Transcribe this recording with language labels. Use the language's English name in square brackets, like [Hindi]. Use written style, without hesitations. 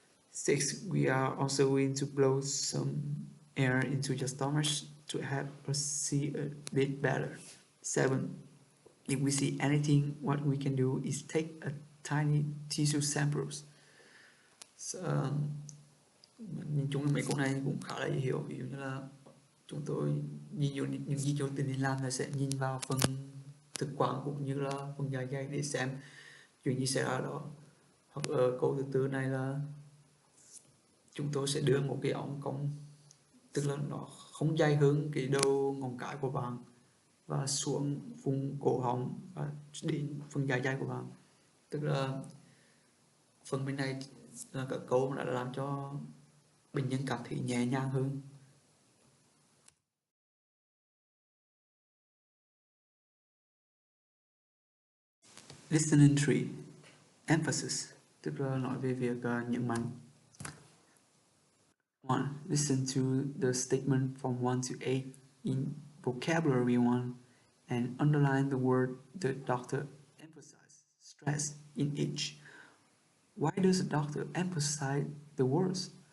[English] Six, we are also going to blow some air into your stomach to help us see a bit better. Seven, if we see anything, what we can do is take a tiny tissue samples. [Vietnamese] Nhìn chung là mấy câu này cũng khá là dễ hiểu. Ví dụ như là chúng tôi những gì chúng tôi nên làm là sẽ nhìn vào phần thực quản cũng như là phần dạ dày để xem chuyện gì xảy ra đó. Hoặc ở câu thứ tư này là chúng tôi sẽ đưa một cái ống cong, tức là nó không dài hơn cái đầu ngón cái của bạn, và xuống vùng cổ họng và đến phần dạ dày của bạn. Tức là phần bên này là các câu đã làm cho bệnh nhân cảm thấy nhẹ nhàng hơn. [English] Listening 3, emphasis, [Vietnamese] tức là nói về việc nhấn mạnh. [English] 1. Listen to the statement from 1 to 8 in vocabulary 1 and underline the word the doctor emphasizes, stress in each. Why does the doctor emphasize the words?